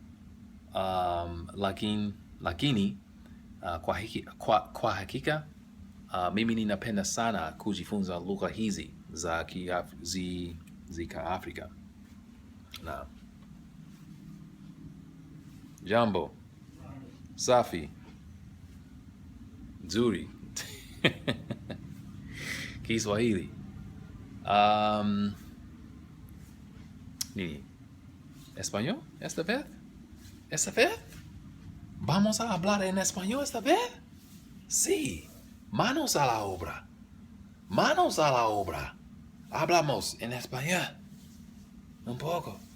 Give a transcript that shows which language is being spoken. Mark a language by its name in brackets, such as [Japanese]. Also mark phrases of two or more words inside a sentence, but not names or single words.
[Swahili] Lakini kwa hakika mimi ninapenda sana kujifunza lugha hizi za Afrika. Na Jambo Safi Nzuri Kiswahili [Spanish] ¿Español esta vez? ¿Vamos a hablar en español esta vez? Sí, manos a la obra. Hablamos en español un poco.